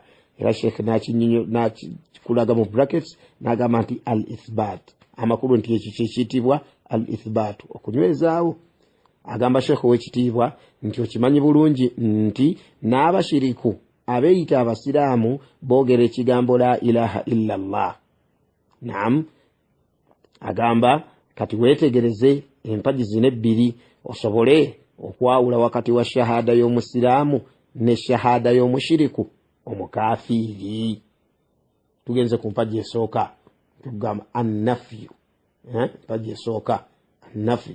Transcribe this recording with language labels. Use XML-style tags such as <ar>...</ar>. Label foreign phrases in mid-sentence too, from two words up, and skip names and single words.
<lg>Era Sheikh n'akikulaga mu brackets n'agamba nti al-ithbat, amakulu nti ekyo kyekiyitibwa al-ithbat, okunywezaawo. Agamba Sheikh wekitiibwa nti okimanyi bulungi nti n'abashiriku abeeyita abasiraamu boogera ekigambo</lg> <ar>لا إله إلا الله.</ar> <lg>Naam, agamba kati weetegereze empaji zino ebbiri osobole okwawula wakati wa shahada y'omusiraamu ne shahada y'omushiriku omukafiiri. Tugenze ku mpaji esooka tugamba annafyu, mpaji esooka annafyu.</lg>